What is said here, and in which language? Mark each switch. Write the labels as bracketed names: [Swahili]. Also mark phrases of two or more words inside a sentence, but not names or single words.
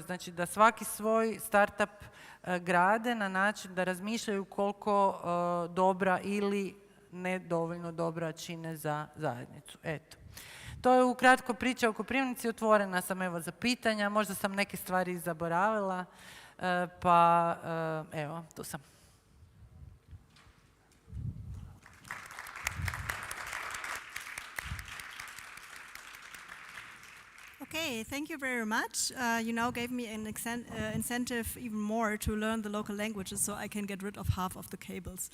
[Croatian] Znači da svaki svoj startup grade na način da razmišljaju koliko dobra ili ne dovoljno dobra čine za zajednicu. Eto. To je ukratko priča o Koprivnici, otvorena sam evo za pitanja, možda sam neke stvari zaboravila, pa evo, tu sam. [English] Okay, thank you very much. You now gave me an incentive even more to learn the local languages so I can get rid of half of the cables.